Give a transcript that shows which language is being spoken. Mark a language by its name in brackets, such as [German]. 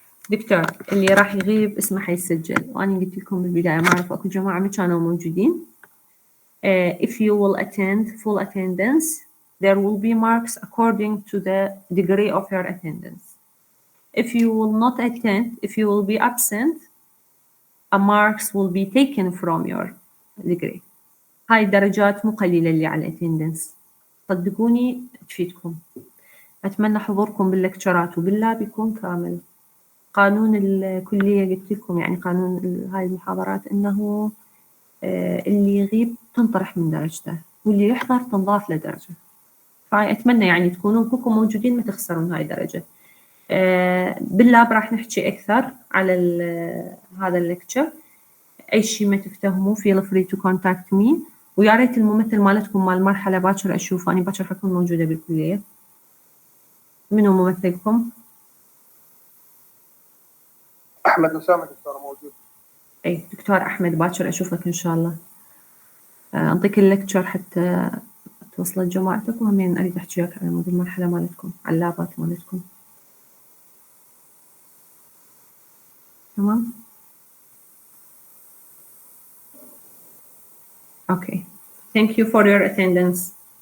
[Arabic] دكتور اللي راح يغيب اسمه حيسجل، وأنا قلت لكم بالبداية ما أعرف أكو جماعة ما كانوا موجودين. [English] If you will attend full attendance, there will be marks according to the degree of your attendance. If you will not attend, if you will be absent, a marks will be taken from your degree. [Arabic] هاي الدرجات مو قليلة اللي على attendance، صدقوني تفيدكم. أتمنى حضوركم باللكتشرات وباللاب يكون كامل. قانون الكلية قلت لكم، يعني قانون هاي المحاضرات إنه اللي يغيب تنطرح من درجته واللي يحضر تنضاف له درجة. فأتمنى يعني تكونون كلكم موجودين ما تخسرون هاي الدرجة. باللاب راح نحكي أكثر على هذا الليكتشر. أي شيء ما تفتهموا [English] feel free to contact me. [Arabic] ويا ريت الممثل مالتكم مال المرحلة باكر أشوفه، أنا باكر حكون موجودة بالكلية. منو ممثلكم؟ أحمد أسامة دكتور موجود. أي دكتور أحمد باكر أشوفك إن شاء الله. أعطيك الليكتشر حتى توصلت جماعتك، وهمين أريد أحكي وياك على موضوع المرحلة مالتكم على اللابات مالتكم. [English] تمام؟ Okay. Thank you for your attendance.